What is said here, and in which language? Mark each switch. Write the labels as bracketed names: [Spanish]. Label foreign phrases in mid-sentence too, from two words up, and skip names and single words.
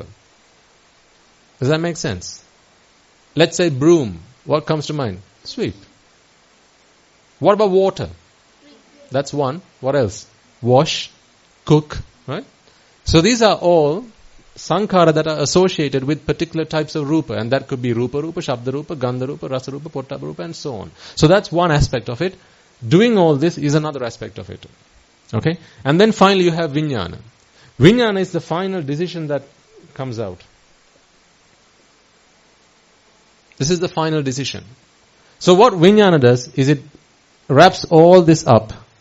[English] Does that make sense? Let's say broom. What comes to mind? Sweep. What about water? That's one. What else? Wash, cook, right? So these are all sankhara that are associated with particular types of rupa, and that could be [Pali] rupa, shabda rupa, gandha rupa, rasa rupa, pottappa rupa, [English] and so on. So that's one aspect of it. Doing all this is another aspect of it. Okay? And then finally you have vijnana. Vijnana is the final decision that comes out. This is the final decision. So what vijnana does is it wraps all this up.